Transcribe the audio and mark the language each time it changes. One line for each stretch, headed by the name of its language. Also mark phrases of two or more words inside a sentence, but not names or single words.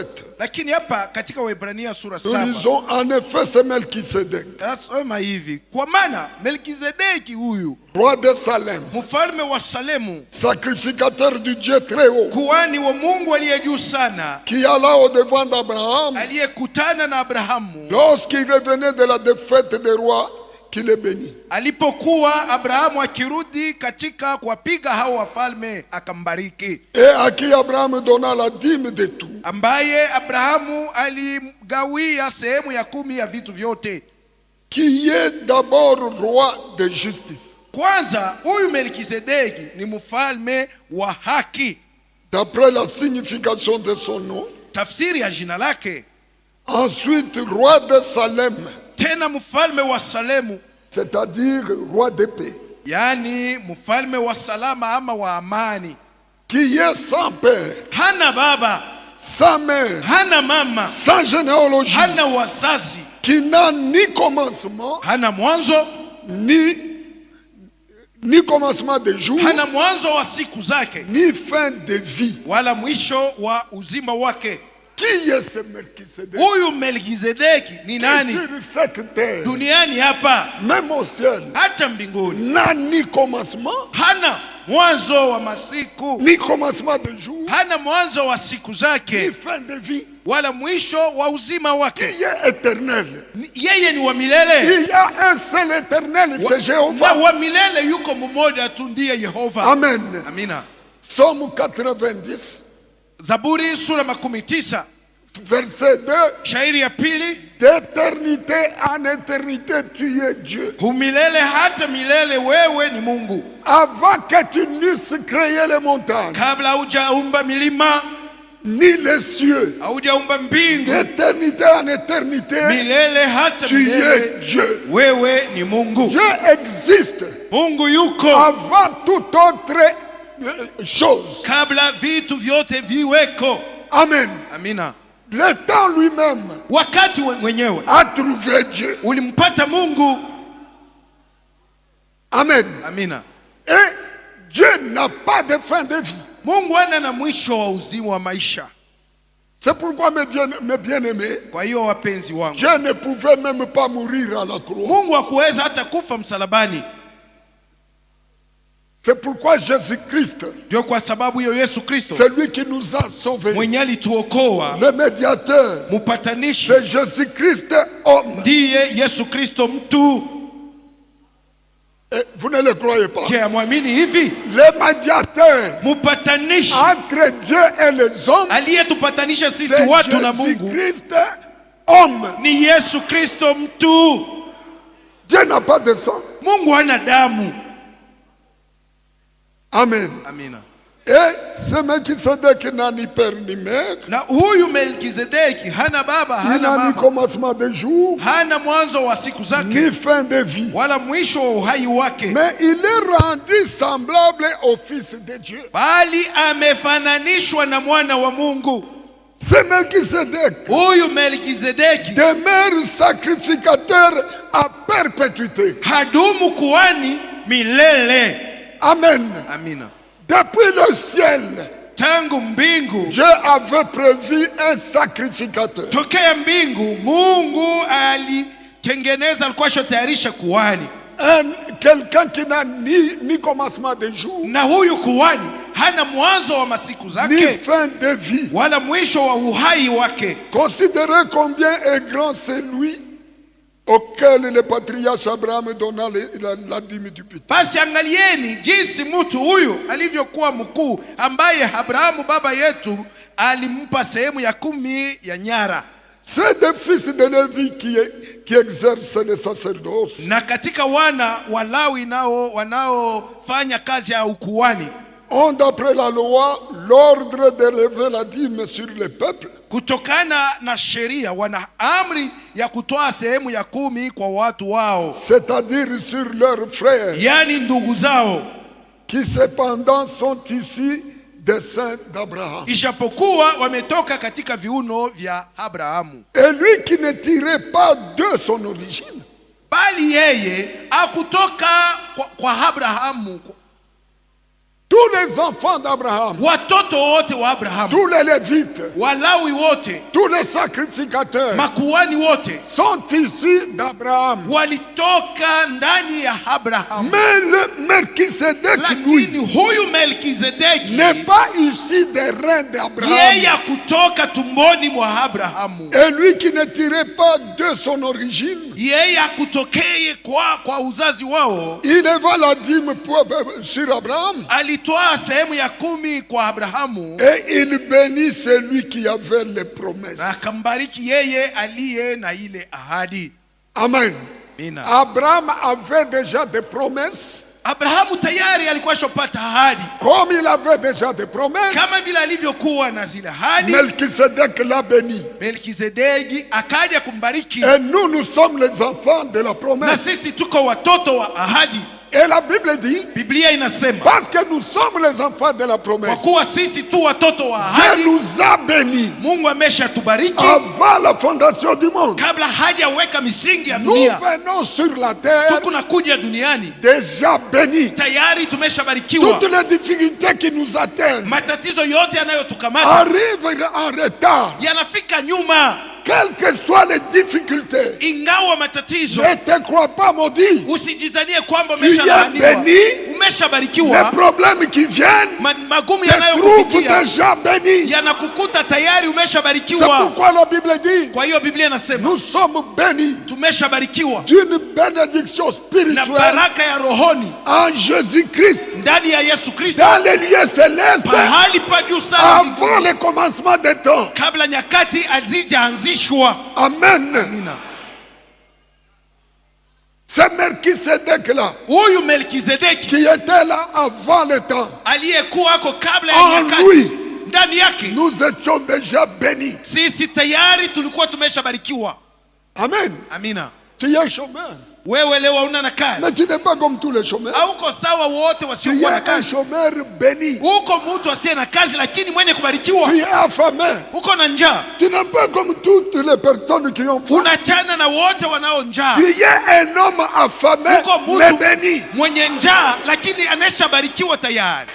Swahili: lakini hapa katika Waebrania sura
French: nous 7 lisons en effet c'est Melchisedec,
Swahili: nasema hivi, kwa maana Melkizedeki huyu
French: roi de Salem,
Swahili: mfalme wa Salemu,
French: sacrificateur du Dieu très haut,
Swahili: kuhani wa Mungu aliye juu sana,
French: qui alla au devant d'Abraham
Swahili: aliyekutana na Abrahamu
French: lorsqu'il revenait de la défaite des rois, qui les bénit.
Swahili: alipokuwa Abrahamu akirudi katika kuwapiga hao wafalme, akambariki,
French: Et à qui Abraham donna la dîme de tout.
Swahili: ambaye Abrahamu alimgawia sehemu ya 10 ya vitu vyote.
French: Qui est d'abord roi de justice.
Swahili: Kwanza huyu Melkizedeki ni mfalme wa haki,
French: d'après la signification de son nom.
Swahili: tafsiri ya jina lake.
French: Ensuite, roi de Salem,
Swahili: Tena mfalme wa Salemu,
French: c'est-à-dire roi de paix,
Swahili: yani mfalme wa salama ama wa amani.
French: qui est sans père,
Swahili: Hana baba,
French: sans mère,
Swahili: hana mama,
French: sans généalogie,
Swahili: hana wazazi,
French: qui n'a ni commencement,
Swahili: hana mwanzo,
French: ni commencement de jour,
Swahili: hana mwanzo wa siku zake,
French: ni fin de vie.
Swahili: wala mwisho wa uzima wake.
French: Qui est ce Melchisedec?
Swahili: Huyu Melkizedeki ni nani?
French: Sur cette terre,
Swahili: Duniani hapa,
French: même au ciel,
Swahili: hata mbinguni,
French: n'a ni commencement,
Swahili: hana mwanzo wa masiku,
French: ni commencement de jour,
Swahili: hana mwanzo wa siku
French: ni
Swahili: zake,
French: fin de vie.
Swahili: wala mwisho wa uzima wake.
French: Qui est éternel?
Swahili: Yeye ni wa milele.
French: Il y a un seul éternel, c'est Jéhovah.
Swahili: Wa milele yuko mmoja tu, ndiye Yehova.
French: Amen.
Swahili: Amina.
French: Psaume 90,
Swahili: Zaburi sura 19
French: verset 2.
Swahili: shairi ya pili,
French: D'éternité en éternité, tu es Dieu.
Swahili: humilele hata milele wewe ni Mungu.
French: Avant que tu n'eusses créé les montagnes,
Swahili: Kabla hujaumba milima,
French: ni les cieux,
Swahili: haujaumba mbingu,
French: d'éternité en éternité,
Swahili: milele hata
French: tu
Swahili: milele
French: es Dieu.
Swahili: wewe ni Mungu.
French: Dieu existe
Swahili: Mungu yuko
French: avant toute autre chose.
Swahili: kabla vitu vyote viweko.
French: Amen.
Swahili: Amina.
French: Le temps lui-même
Swahili: Wakati mwenyewe
French: a trouvé Dieu.
Swahili: ulimpata Mungu.
French: Amen.
Swahili: Amina.
French: Et Dieu n'a pas de fin de vie.
Swahili: Mungu hana na mwisho wa uzima wa maisha.
French: C'est pourquoi mes bien-aimés,
Swahili: Kwa hiyo wapenzi wangu,
French: Dieu ne pouvait même pas mourir à la croix.
Swahili: Mungu hakuweza hata kufa msalabani.
French: C'est pourquoi Jésus-Christ,
Swahili: Ndio kwa sababu hiyo Yesu Kristo
French: celui qui nous a sauvés,
Swahili: mwenye alituokoa,
French: le médiateur,
Swahili: mpatanishi,
French: c'est Jésus-Christ homme.
Swahili: ndiye Yesu Kristo mtu.
French: Et vous ne le croyez pas?
Swahili: Je, amwamini hivi?
French: Le médiateur
Swahili: Mpatanishi
French: entre Dieu et les hommes,
Swahili: aliyetupatanisha sisi
French: c'est
Swahili: watu na Mungu
French: Jésus-Christ homme.
Swahili: ni Yesu Kristo mtu.
French: Dieu n'a pas de sang.
Swahili: Mungu hana damu.
French: Amen.
Swahili: Amina.
French: Et ce Melchisedec n'a ni père ni mère,
Swahili: Na huyu Melkizedeki hana baba,
French: il
Swahili: hana
French: n'a ni
Swahili: mama,
French: commencement de jour,
Swahili: hana mwanzo wa siku
French: ni
Swahili: zake,
French: fin de vie.
Swahili: wala mwisho wa uhai wake,
French: Mais il est rendu semblable au Fils de Dieu.
Swahili: bali amefananishwa na mwana wa Mungu.
French: Ce Melchisedec
Swahili: Huyu Melkizedeki
French: demeure sacrificateur à perpétuité.
Swahili: hadumu kuhani milele.
French: Amen.
Swahili: Amina.
French: Depuis le ciel,
Swahili: tangu mbingu,
French: Dieu avait prévu un sacrificateur.
Swahili: tokea mbingu Mungu alitengeneza, alikuwa shotayarisha kuhani,
French: Quelqu'un qui n'a ni commencement de jour,
Swahili: na huyu kuhani hana mwanzo wa masiku
French: ni
Swahili: zake
French: fin de vie.
Swahili: wala mwisho wa uhai wake.
French: Considérez combien est grand celui auquel le patriarche Abraham donna la dîme du péché.
Swahili: Basi angalieni jinsi mtu huyu alivyokuwa mkuu, ambaye Abrahamu baba yetu alimpa sehemu ya 10 ya nyara.
French: C'est des fils de Lévi qui exercent le sacerdoce.
Swahili: Na katika wana wa Lawi nao wanaofanya kazi ya ukuhani,
French: Ont d'après la loi l'ordre d'élever la dîme sur le peuple.
Swahili: kutokana na sheria wana amri ya kutoa sehemu ya 10 kwa watu wao,
French: C'est-à-dire sur leurs frères,
Swahili: yani ndugu zao,
French: qui cependant sont issus des saints d'Abraham.
Swahili: ijapokuwa wametoka katika viuno vya Abrahamu.
French: Et lui qui ne tirait pas de son origine,
Swahili: Bali yeye akutoka kwa Abrahamu.
French: tous les enfants d'Abraham,
Swahili: Watoto wote wa Abrahamu,
French: tous les Lévites,
Swahili: Walawi wote,
French: tous les sacrificateurs
Swahili: makuhani wote
French: sont issus d'Abraham.
Swahili: walitoka ndani ya Abrahamu.
French: Mais le Melchisédek, lui,
Swahili: Lakini huyu Melkizedeki
French: n'est pas issu des reins
Swahili: yeye
French: d'Abraham.
Swahili: kutoka tumboni mwa Abrahamu.
French: Et lui qui ne tirait pas de son origine,
Swahili: Yeye akutokee kwa uzazi wao,
French: il éleva la dîme sur Abraham.
Swahili: alitoa sehemu ya 10 kwa Abrahamu,
French: Et il bénit celui qui avait les promesses.
Swahili: na akambariki yeye aliye na ile ahadi.
French: Amen.
Swahili: Amina.
French: Abraham avait déjà des promesses.
Swahili: Abrahamu tayari alikuwa shopata ahadi,
French: Comme il avait déjà des promesses,
Swahili: kama vile alivyokuwa na zile ahadi.
French: Melchisédek l'a béni.
Swahili: Melkizedeki akaja kumbariki,
French: Et nous sommes les enfants de la
Swahili: na
French: promesse.
Swahili: sisi tuko watoto wa ahadi.
French: Et la Bible dit,
Swahili: Biblia inasema
French: parce que nous sommes les enfants de la
Swahili: kwa
French: promesse,
Swahili: kuwa sisi tu watoto wa
French: Dieu
Swahili: ahadi,
French: nous a bénis
Swahili: Mungu ameshatubariki
French: avant la fondation du monde.
Swahili: kabla hajaweka misingi ya
French: Nous
Swahili: dunia.
French: venons sur la terre
Swahili: Tuko nakuja duniani
French: déjà bénis.
Swahili: tayari tumeshabarikiwa.
French: Toutes les difficultés qui nous atteignent
Swahili: Matatizo yote yanayotukamata
French: arrivent en retard.
Swahili: yanafika nyuma.
French: Quelles que soient les difficultés,
Swahili: Ingawa matatizo,
French: ne te crois pas maudit.
Swahili: usijizanie kwamba
French: Tu es
Swahili: umeshalaaniwa.
French: béni.
Swahili: Umeshabarikiwa.
French: Les problèmes qui viennent
Swahili: Magumu
French: te trouvent
Swahili: yanayokufikia
French: déjà béni.
Swahili: yanakukuta tayari
French: C'est
Swahili: umeshabarikiwa.
French: pourquoi la Bible dit,
Swahili: Kwa hiyo Biblia inasema
French: nous sommes bénis
Swahili: tumeshabarikiwa
French: d'une bénédiction
Swahili: na
French: spirituelle
Swahili: baraka ya rohoni
French: en Jésus-Christ
Swahili: ndani ya Yesu Kristo,
French: dans les lieux célestes
Swahili: pahali pa juu sana
French: avant le commencement des temps.
Swahili: kabla nyakati hazijaanzishwa.
French: Amen.
Swahili: Amina.
French: C'est Melchisédek-là
Swahili: Huyu Melkizedeki
French: qui était là avant le temps.
Swahili: aliyekuwa ako kabla ya
French: En
Swahili: nyakati,
French: lui,
Swahili: ndani yake
French: nous étions déjà bénis.
Swahili: sisi tayari tulikuwa tumeshabarikiwa.
French: Amen.
Swahili: Amina.
French: Tu es chômeur,
Swahili: Wewe leo hauna na kazi,
French: mais tu n'es pas comme tous les chômeurs.
Swahili: hauko sawa wote
French: Tu es
Swahili: wasiokuwa na
French: un
Swahili: kazi.
French: chômeur béni.
Swahili: Uko mtu asiye na kazi lakini mwenye kubarikiwa.
French: Tu es affamé.
Swahili: Uko na njaa,
French: Tu n'es pas comme toutes les personnes qui ont faim.
Swahili: unachana na wote wanao njaa.
French: Tu es un homme affamé,
Swahili: Uko
French: mais
Swahili: mtu
French: béni.
Swahili: mwenye njaa lakini anashabarikiwa tayari.